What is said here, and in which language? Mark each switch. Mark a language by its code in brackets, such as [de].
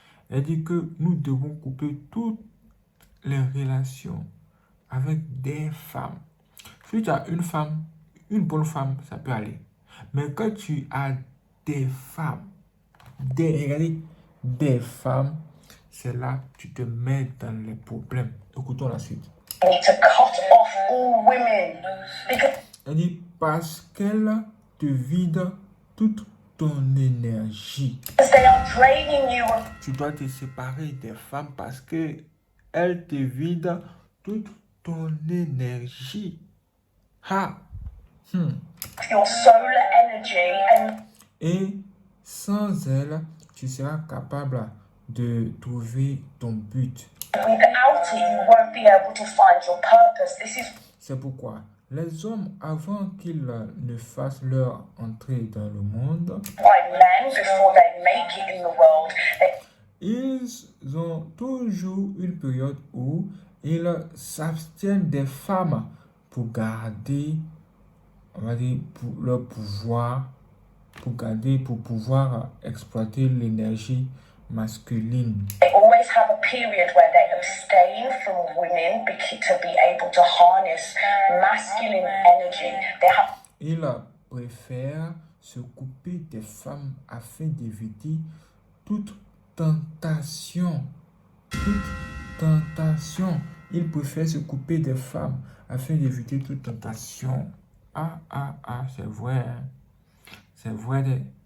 [fr] Elle dit que nous devons couper toutes les relations avec des femmes. Si tu as une femme, une bonne femme, ça peut aller. Mais quand tu as des femmes, regardez, des femmes, c'est là que tu te mets dans les problèmes. Écoutons la suite. [en] You need to cut off all women because [fr] Elle dit parce qu'elle te vide toute ton énergie. [en] they are draining you of [fr] Tu dois te séparer des femmes parce que elles te vident toute ton énergie. Ha! [en] your solar energy and [fr] Et sans elles, tu seras capable de trouver ton but. [en] without it you won't be able to find your purpose. This is [fr] C'est pourquoi les hommes, avant qu'ils ne fassent leur entrée dans le monde, [en] why men, before they make it in the world, [fr] ils ont toujours une période où ils s'abstiennent des femmes pour garder, on va dire, pour leur pouvoir, pour pouvoir exploiter l'énergie masculine. [en] they always have a period where they abstain from women to be able to harness masculine energy. They have [fr] Ils préfèrent se couper des femmes afin d'éviter toute tentation. Toute tentation. Ils préfèrent se couper des femmes afin d'éviter toute tentation. C'est vrai. Hein? C'est vrai.